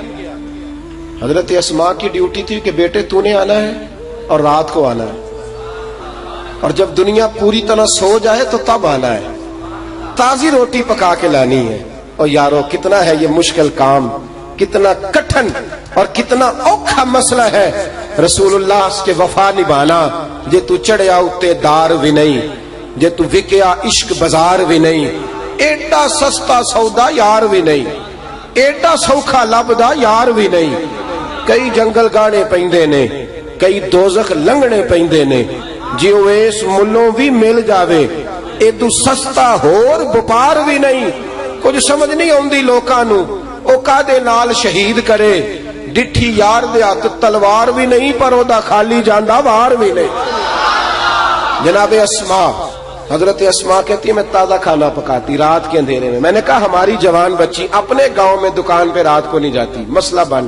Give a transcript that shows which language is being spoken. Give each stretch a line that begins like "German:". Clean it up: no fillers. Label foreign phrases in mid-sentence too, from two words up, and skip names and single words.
Urdu: حضرت اسماء کی ڈیوٹی تھی کہ بیٹے تو نے آنا ہے اور رات کو آنا ہے، اور جب دنیا پوری طرح سو جائے تو تب آنا ہے. تازی روٹی پکا کے لانی ہے. اور یارو کتنا ہے یہ مشکل کام، کتنا کٹھن اور کتنا اوکھا مسئلہ ہے رسول اللہ کے وفا نبھانا.
Punjabi: جے تو چڑھیا اتے دار بھی نہیں، جے تو وکیا عشق بازار بھی نہیں. ایڈا سستا سودا یار بھی نہیں، ایڈا سوکھا لبدا یار بھی نہیں. کئی جنگل گانے پیندے نے، کئی دوزخ لنگنے پیندے نے. جیو اس ملوں بھی مل جاوے ایدو سستا ہور بپار بھی نہیں. کچھ سمجھ نہیں آندی لوکاں نو او کادے نال شہید کرے. ڈٹھی یار دے ہاتھ تلوار بھی نہیں پر او دا خالی جاندا وار بھی نہیں.
Urdu: جناب اسماء، حضرت اسماء کہتی ہے میں تازہ کھانا پکاتی رات کے اندھیرے میں. میں نے کہا ہماری جوان بچی اپنے گاؤں میں دکان پہ رات کو نہیں جاتی، مسئلہ بند.